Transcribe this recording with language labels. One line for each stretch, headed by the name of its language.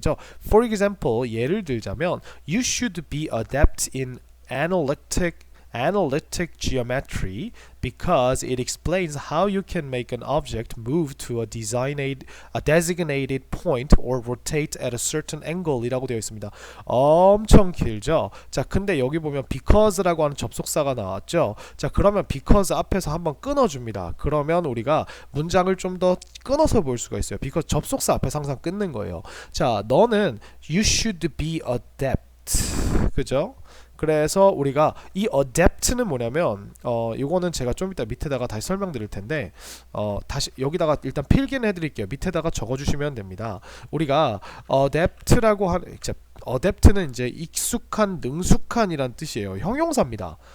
Korean: 그죠?
English: For example,
Korean: 예를 들자면
English: you should be adept in analytic geometry because it explains how you can make an object move to a designated point or rotate at a certain angle
Korean: 이라고 되어 있습니다. 엄청 길죠? 자, 근데 여기 보면 because라고 하는 접속사가 나왔죠? 자, 그러면 because 앞에서 한번 끊어줍니다. 그러면 우리가 문장을 좀 더 끊어서 볼 수가 있어요. because 접속사 앞에서 항상 끊는 거예요. 자, 너는
English: you should be adept.
Korean: 그죠? 그래서 우리가 이 adept는 뭐냐면 이거는 제가 좀 이따 밑에다가 다시 설명드릴 텐데 다시 여기다가 일단 필기는 해드릴게요. 밑에다가 적어주시면 됩니다. 우리가 adept라고 하는 adept는 이제 익숙한, 능숙한이란 뜻이에요. 형용사입니다.